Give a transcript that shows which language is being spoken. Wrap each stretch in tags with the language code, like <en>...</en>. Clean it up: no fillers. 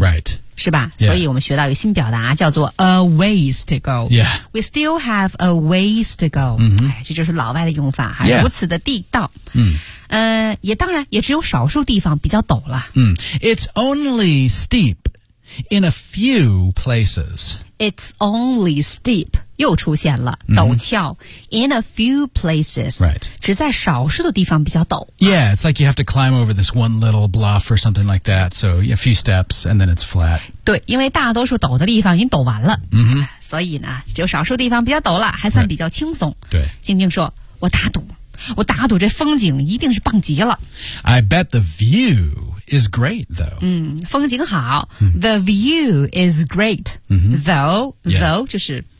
<en>right，</en> <zh>是吧、</zh> <en>yeah.</en> <zh>所以我们学到一个新表达叫做</zh> <en>a ways to go， yeah， we still have a ways to go、</en> <zh>哎，这就是老外的用法，还如此的地道、</zh> <en>yeah.</en> <zh>也当然也只有少数地方比较陡了、</zh> <en>It's only steep in a few places It's only steep,</en> <zh>又出现了、</zh> <en>陡峭 in a few places,、 right.</en> <zh>只在少数的地方比较陡。</zh> <en>Yeah, it's like you have to climb over this one little bluff or something like that, so a few steps and then it's flat.</en> <zh>对，因为大多数陡的地方已经陡完了、所以呢，只有少数地方比较陡了，还算比较轻松。</zh> <en>Right. 对，</en> <zh>静静说，我打赌，我打赌这风景一定是棒极了。</zh> <en>I bet the view... is great though.</en> <zh>风景好。</zh> <en>The view is great. Though,、</en> <zh>though 就是</zh>